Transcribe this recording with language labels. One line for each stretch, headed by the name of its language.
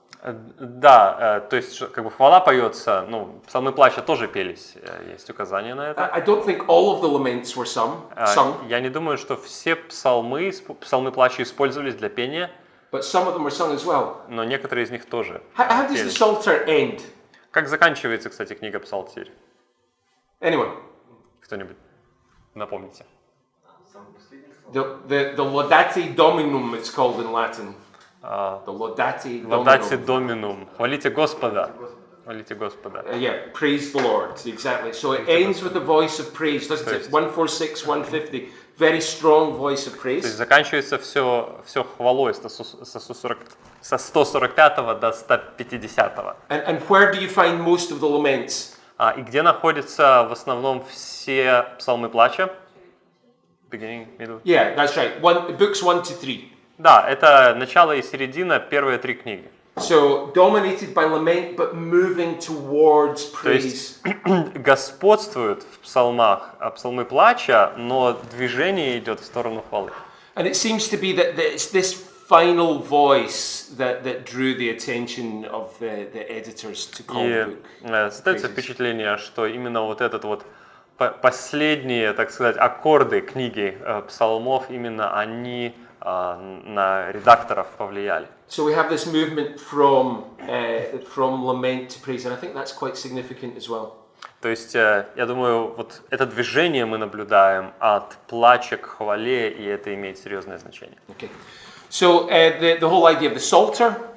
Russian: Да, то есть как бы хвала поется, ну, псалмы плача тоже пелись, есть указания на это.
English: I don't think all of the laments were sung.
Russian: Я не думаю, что все псалмы плача использовались для пения.
English: But some of them were sung as well.
Russian: Но некоторые из них тоже.
English: How does the Psalter end?
Russian: Как заканчивается, кстати, книга Псалтирь?
English: Anyone?
Russian: Кто-нибудь напомните?
English: The Laudate Dominum, it's called in Latin. The Laudate Dominum.
Russian: Laudate Dominum. Хвалите Господа. Хвалите Господа.
English: Yeah, praise the Lord. Exactly. So it ends with a voice of praise, doesn't it? 146, 150. Very strong voice of praise.
Russian: То есть заканчивается все хвалой со 145 до 150.
English: And where do you find most of the laments?
Russian: И где находятся в основном все псалмы плача?
English: Beginning, middle? Yeah, that's right. Books 1 to 3.
Russian: Да, это начало и середина, первые три книги.
English: So dominated by lament, but moving towards praise.
Russian: То есть господствуют в псалмах псалмы плача, но движение идет в сторону хвалы.
English: And it seems to be that it's this final voice that drew the attention of the editors to call the book.
Russian: Создается впечатление, что именно вот этот вот последние, так сказать, аккорды книги псалмов, именно они на редакторов повлияли.
English: So we have this movement from lament to praise, and I think that's quite significant as well.
Russian: То есть, я думаю, вот это движение мы наблюдаем от плача к хвале, и это имеет серьезное значение.
English: Okay. So the whole idea of the Psalter.